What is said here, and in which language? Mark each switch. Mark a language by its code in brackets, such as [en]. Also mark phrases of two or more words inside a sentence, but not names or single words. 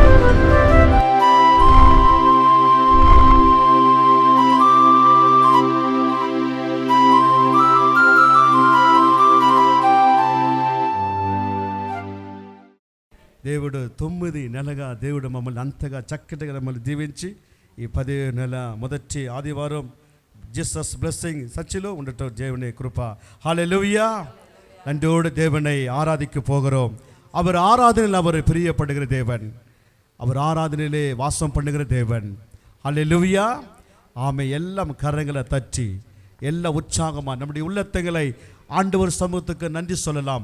[te] దేవుడు 9 నెలగా దేవుడు మమ్మల్ని అంతగా చక్కటిగా మమ్మల్ని దీవించి ఈ 10వ నెల మొదటి ఆదివారం జీసస్ బ్లెస్సింగ్ சர்ச்சிலோ ఉండటం దేవుని కృప. [ta] ஹல்லேலூயா. நன்றோடு தேவனை ஆராதிக்க போகிறோம். அவர் ஆராதனையில் அவர் பிரியப்படுகிற தேவன், அவர் ஆராதனையிலே வாசம் பண்ணுகிற தேவன். ஹல்லேலூயா. ஆமை எல்லாம் கரங்களை தட்டி எல்லா உற்சாகமாக நம்முடைய உள்ளத்தங்களை ஆண்டவர் சமூகத்துக்கு நன்றி சொல்லலாம்.